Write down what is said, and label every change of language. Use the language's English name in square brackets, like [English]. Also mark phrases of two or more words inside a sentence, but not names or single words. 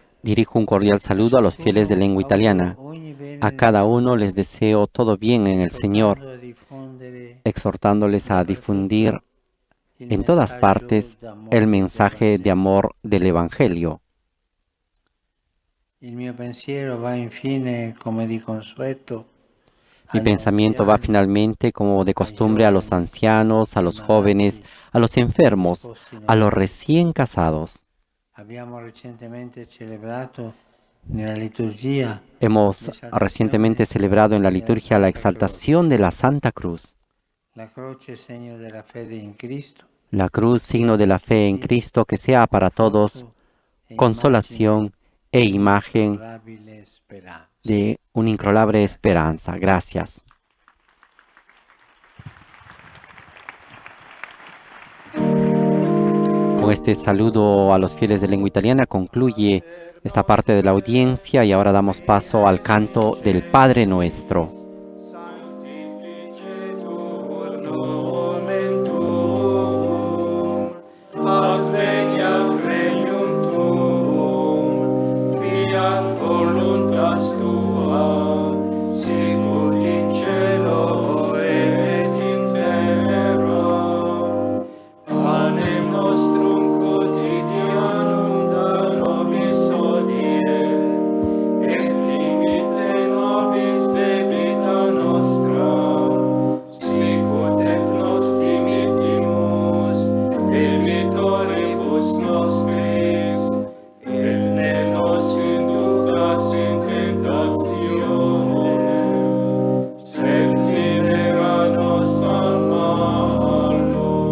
[Spanish] Dirijo un cordial saludo a los fieles de lengua italiana. A cada uno les deseo todo bien en el Señor, exhortándoles a difundir en todas partes el mensaje de amor del Evangelio. [Italian] Il mio pensiero va infine come di consueto [Spanish] Mi pensamiento va finalmente, como de costumbre, a los ancianos, a los jóvenes, a los enfermos, a los recién casados. [Italian] Abbiamo recentemente celebrato nella liturgia [Spanish] Hemos recientemente celebrado en la liturgia la exaltación de la Santa Cruz. [Italian] la croce segno della fede in Cristo, [Spanish] La cruz, signo de la fe en Cristo, que sea para todos consolación e imagen [Italian] incrollabile speranza. [Spanish] de una incrolable esperanza. Gracias. Con este saludo a los fieles de lengua italiana concluye esta parte de la audiencia y ahora damos paso al canto del Padre Nuestro. [Latin] Sanctificetur nomen tuum, adveniat regnum tuum, fiat voluntas tua, sicut in cielo et in terra. Panem nostrum quotidianum da nobis hodie, et dimitte nobis debita nostra, sicut et nos dimittimus debitoribus nostris, et ne nos inducas in tentatione, sed libera nos a malo.